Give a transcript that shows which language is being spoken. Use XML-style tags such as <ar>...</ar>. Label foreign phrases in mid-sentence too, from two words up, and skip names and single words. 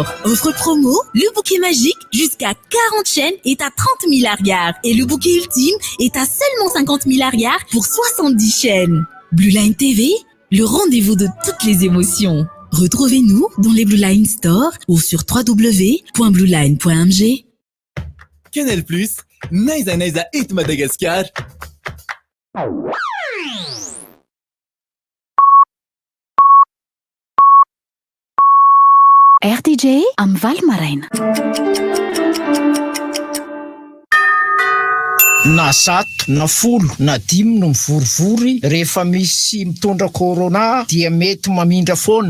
<fr>Offre promo, le bouquet magique jusqu'à 40 chaînes est à 30 milliards et le bouquet ultime est à seulement 50 milliards pour 70 chaînes. Blue Line TV, le rendez-vous de toutes les émotions. Retrouvez-nous dans les Blue Line Store ou sur www.blueline.mg. Canal+, Naisa et Madagascar.</fr> <mg>RTJ am Val Maraina. na 7 na 10 na 5 no mivorivory rehefa misy mitondra corona dia mety mamindra foana.</mg>